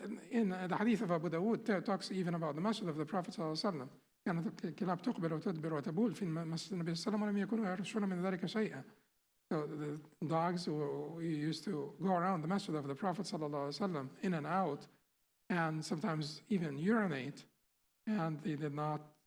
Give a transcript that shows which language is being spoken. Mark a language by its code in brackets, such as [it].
[en] In the hadith of Abu Dawood talks even about the masjid of the Prophet ﷺ. [ar] كانت الكلاب تقبل وتدبر وتبول في مسجد النبي صلى الله عليه وسلم ولم يكونوا يرشون من ذلك شيئا. [en] So the dogs who used to go around the masjid of the Prophet ﷺ in and out, and sometimes even urinate, and they did not.